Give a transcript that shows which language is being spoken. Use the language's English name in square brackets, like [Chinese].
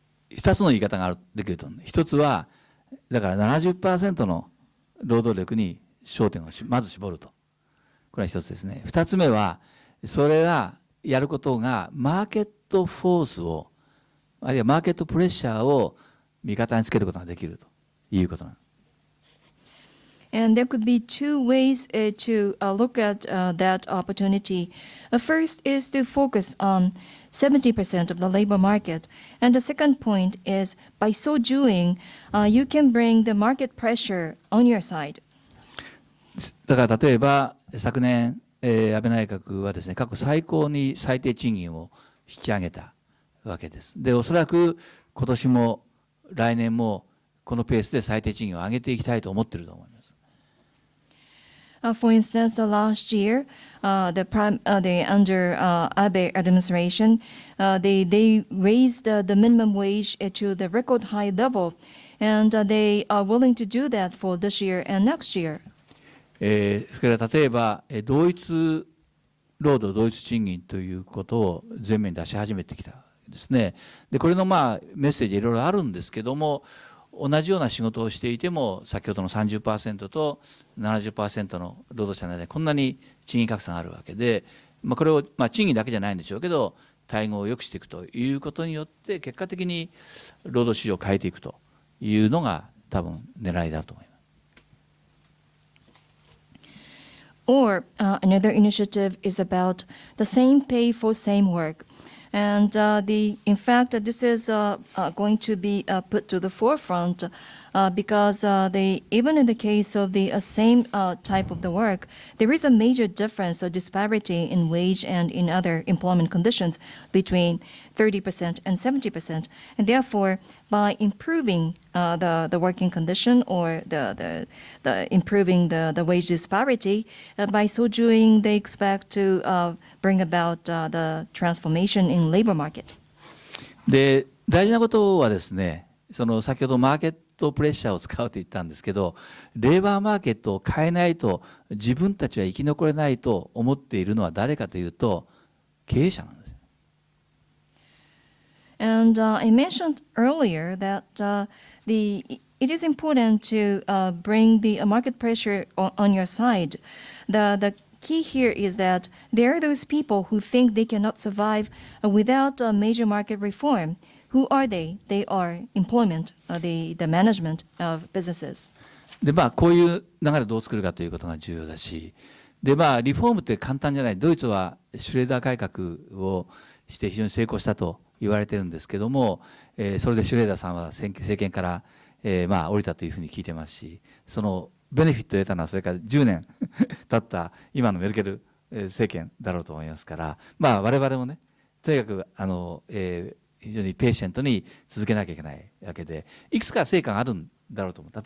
[Japanese] 2つの言い方ができると思う。1つは、だから 70% の労働力に焦点をまず絞ると。これは1つですね。 2つ目は、それがやることがマーケットフォースを、あるいはマーケットプレッシャーを味方につけることができるということなんです。 [English] And there could be two ways to look at that opportunity. First is to focus on 70% of the labor market. And the second point is, by so doing, you can bring the market pressure on your side. [Japanese] だから例えば、昨年、安倍内閣はですね、過去最高に最低賃金を引き上げたわけです。で、おそらく今年も来年もこのペースで最低賃金を上げていきたいと思っていると思います。 [English] For instance, last year, the under Abe administration, they raised the minimum wage to the record high level, and they are willing to do that for this year and next year. [Japanese] それから例えば同一労働同一賃金ということを前面に出し始めてきたですね。でこれのメッセージいろいろあるんですけども、同じような仕事をしていても先ほどの 30% と 70% の労働者の間でこんなに賃金格差があるわけで、これを賃金だけじゃないんでしょうけど待遇を良くしていくということによって結果的に労働市場を変えていくというのが多分狙いだと思います。 [English] Or another initiative is about the same pay for same work. And in fact, this is going to be put to the forefront because even in the case of the same type of the work, there is a major difference or disparity in wage and in other employment conditions between 30% and 70%. And therefore, by improving the working condition or the improving the wage disparity, by so doing, they expect to bring about the transformation in labor market. [Japanese] で大事なことはですね、先ほどマーケットプレッシャーを使うと言ったんですけど、レーバーマーケットを変えないと自分たちは生き残れないと思っているのは誰かというと経営者なんです。 [English] And I mentioned earlier that it is important to bring the market pressure on your side. The key here is that there are those people who think they cannot survive without a major market reform. Who are they? They are employment, the management of businesses. [Japanese] でこういう流れをどう作るかということが重要だし、でリフォームって簡単じゃない。ドイツはシュレーダー改革をして非常に成功したと言われてるんですけども、それでシュレーダーさんは政権から降りたというふうに聞いてますし、そのベネフィットを得たのはそれから10年経った今のメルケル政権だろうと思いますから、我々もね、とにかく非常にペーシェントに続けなきゃいけないわけで、いくつか成果があるんだろうと思う。